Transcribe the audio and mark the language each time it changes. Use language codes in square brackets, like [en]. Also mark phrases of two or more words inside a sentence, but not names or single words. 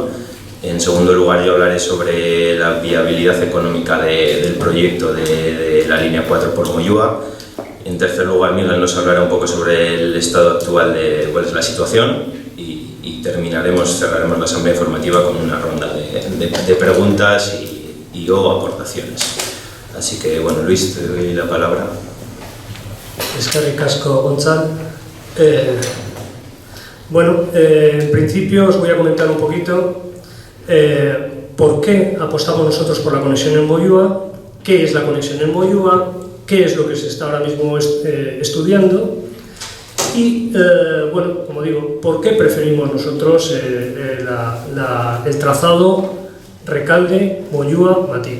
[es] En segundo lugar, yo hablaré sobre la viabilidad económica del proyecto de la línea 4 por Moyúa. En tercer lugar, Miguel nos hablará un poco sobre el estado actual de cuál es la situación y cerraremos la asamblea informativa con una ronda de preguntas y aportaciones. Así que, bueno, Luis, te doy la palabra. [eu] Eskerrik asko, Gonzal. [es] En principio os voy a comentar un poquito por qué apostamos nosotros por la conexión en Moyúa, qué es la conexión en Moyúa, qué es lo que se está ahora mismo estudiando y, como digo, por qué preferimos nosotros el trazado Recalde-Moyúa-Matiko.